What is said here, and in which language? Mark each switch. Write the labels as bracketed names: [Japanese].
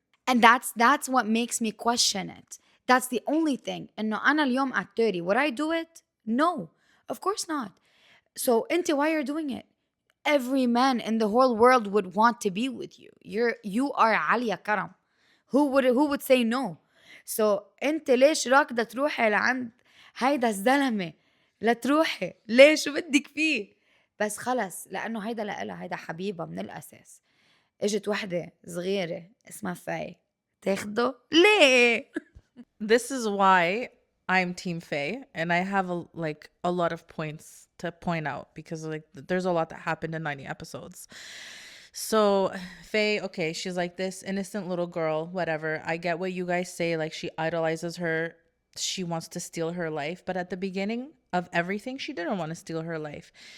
[English] And that's what makes me question it. That's the only thing. [Arabic] إنه أنا اليوم [English] at 30, would I do it? No, of course not. So أنت why you're doing it? Every man in the whole world would want to be with you. You are Alia Karam. Who would say no? [Arabic] So انت ليش راكده تروحي لعند هيدا الزلمه؟ لا تروحي ليه؟ شو بدك فيه؟ بس خلص لانه هيدا لإلها، هيدا حبيبها من الاساس. اجت وحده صغيره اسمها فاي تاخده ليه؟ [English] This is why I'm Team Fay, and I have a lot of points to point out because like there's a lot that happened in 90 episodes. So Faye, okay, she's like this innocent little girl, whatever. I get what you guys say, like she idolizes her, she wants to steal her life, but at the beginning of everything, she didn't want to steal her life.